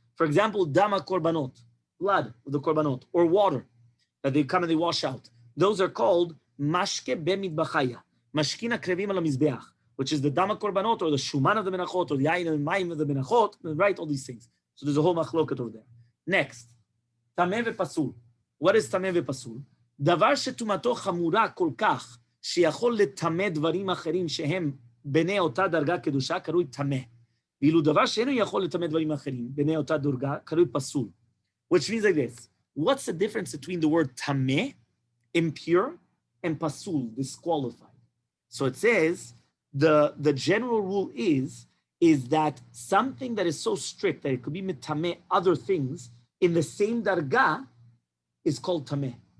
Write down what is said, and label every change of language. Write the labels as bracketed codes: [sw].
[en] For example, dama korbanot, blood of the korbanot, or water that they come and they wash out. Those are called mashke bemitbachaya, mashkin akrevim al mizbeach, which is the dama korbanot or the shuman of the menachot or the yain and mayim of the menachot, right? All these things. So there's a whole machloket over there. Next, tameh ve'pasul. What is tameh ve'pasul? [he] דבר שטומאתו חמורה כל כך, שיכול לטמא דברים אחרים שהם בני אותה דרגה קדושה, קרוי טמא. ואילו דבר שאינו יכול לטמא דברים אחרים, בני אותה דרגה, קרוי פסול. [en] Which means like this. What's the difference between the word טמא, impure, and pasul, disqualified? So it says, the general rule is that something that is so strict that it could be mitameh other things in the same darga is called tameh.